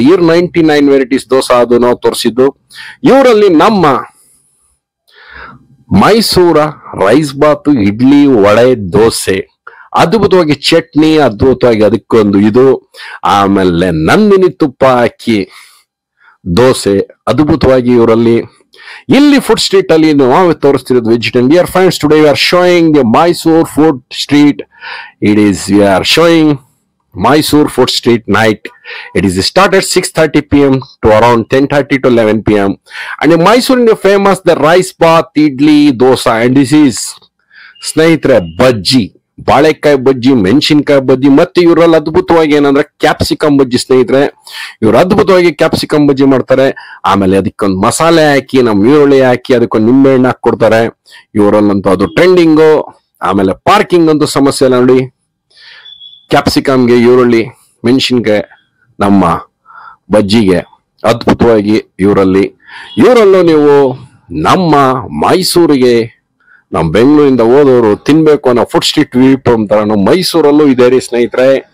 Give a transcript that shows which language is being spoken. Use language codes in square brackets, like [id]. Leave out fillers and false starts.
[kn] 99 varieties dosa ಅದು ನಾವು ತೋರಿಸಿದ್ದು. ಇವರಲ್ಲಿ ನಮ್ಮ ಮೈಸೂರ ರೈಸ್ ಬಾತು, ಇಡ್ಲಿ, ವಡೆ, ದೋಸೆ, ಅದ್ಭುತವಾಗಿ ಚಟ್ನಿ, ಅದ್ಭುತವಾಗಿ ಅದಕ್ಕೊಂದು ಇದು. ಆಮೇಲೆ ನಂದಿನಿ ತುಪ್ಪ ಹಾಕಿ ದೋಸೆ ಅದ್ಭುತವಾಗಿ ಇವರಲ್ಲಿ. ಇಲ್ಲಿ ಫುಡ್ ಸ್ಟ್ರೀಟ್ ಅಲ್ಲಿ ನಾವು ತೋರಿಸ್ತಿರೋದು vegetarian. [en] Dear friends, today we are showing the Mysore food street. We are showing Mysore food street night. It is started 6:30 p.m. to around 10:30 to 11 p.m. and in Mysore is famous the rice bath, idli, dosa, and this is [kn] ಸ್ನೇಹಿತರೆ ಬಜ್ಜಿ, ಬಾಳೆಕಾಯಿ ಬಜ್ಜಿ, ಮೆಣಸಿನಕಾಯಿ ಬಜ್ಜಿ, ಮತ್ತೆ ಇವರಲ್ಲಿ ಅದ್ಭುತವಾಗಿ ಏನಂದ್ರೆ capsicum ಬಜ್ಜಿ. ಸ್ನೇಹಿತರೆ ಇವರು ಅದ್ಭುತವಾಗಿ ಕ್ಯಾಪ್ಸಿಕಮ್ ಬಜ್ಜಿ ಮಾಡ್ತಾರೆ. ಆಮೇಲೆ ಅದಕ್ಕೊಂದು ಮಸಾಲೆ ಹಾಕಿ, ನಮ್ಮ ಈರುಳ್ಳಿ ಹಾಕಿ, ಅದಕ್ಕೊಂದು ನಿಂಬೆಹಣ್ಣು ಹಾಕಿ ಕೊಡ್ತಾರೆ. ಇವರಲ್ಲಂತೂ ಅದು ಟ್ರೆಂಡಿಂಗು. ಆಮೇಲೆ ಪಾರ್ಕಿಂಗ್ ಅಂತೂ ಸಮಸ್ಯೆ ಇಲ್ಲ ನೋಡಿ. ಕ್ಯಾಪ್ಸಿಕಮ್ಗೆ, ಈರುಳ್ಳಿ, ಮೆಣಸಿನ್ಕಾಯಿ, ನಮ್ಮ ಬಜ್ಜಿಗೆ ಅದ್ಭುತವಾಗಿ ಇವರಲ್ಲೂ ನೀವು ನಮ್ಮ ಮೈಸೂರಿಗೆ, ನಮ್ಮ ಬೆಂಗಳೂರಿಂದ ಹೋದವರು ತಿನ್ಬೇಕು ಅನ್ನೋ ಫುಡ್ ಸ್ಟ್ರೀಟ್ ವಿವಿಪುರಂ ತರ ಮೈಸೂರಲ್ಲೂ ಇದೆ ರೀ ಸ್ನೇಹಿತರೆ.